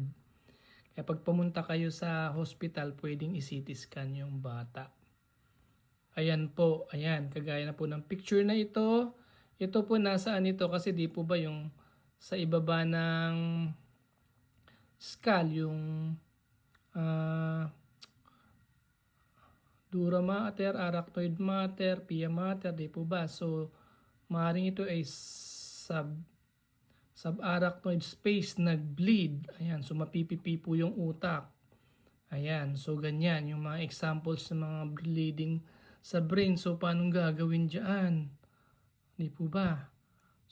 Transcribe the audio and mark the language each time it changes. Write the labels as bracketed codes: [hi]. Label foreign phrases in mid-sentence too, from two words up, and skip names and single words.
[tl] Kaya pag pumunta kayo sa hospital, pwedeng i- [en] CT scan [tl] yung bata. Ayan po, ayan, kagaya na po ng picture na ito. Ito po nasaan ito kasi di po ba yung sa ibaba ng skull, yung [la] dura mater, arachnoid mater, pia mater, [tl] di po ba? So, maaaring ito ay [en] subarachnoid space [tl] nag-bleed. Ayan, so mapipipi po yung utak. Ayan, so ganyan yung mga examples ng mga bleeding sa brain. So paano gagawin diyan? Di po ba?